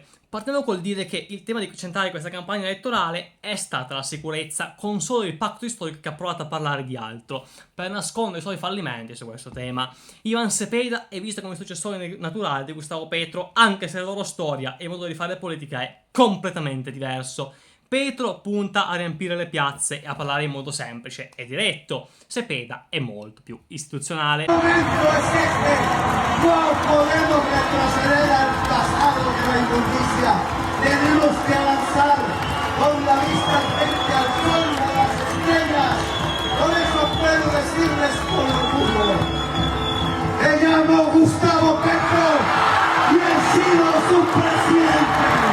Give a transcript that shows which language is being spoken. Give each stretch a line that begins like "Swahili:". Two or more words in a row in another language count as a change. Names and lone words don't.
Italian: Partiamo col dire che il tema centrale di questa campagna elettorale è stata la sicurezza, con solo il patto storico che ha provato a parlare di altro, per nascondere i suoi fallimenti su questo tema. Ivan Cepeda è visto come successore naturale di Gustavo Petro, anche se la loro storia e il modo di fare politica è completamente diverso. Petro punta a riempire le piazze e a parlare in modo semplice e diretto. Cepeda è molto più istituzionale.
Spanish: No podemos retroceder al pasado de la injusticia. Tenemos que avanzar con la vista frente al sol de las estrellas. Por eso puedo decirles con orgullo: me llamo Gustavo Petro y he sido su presidente.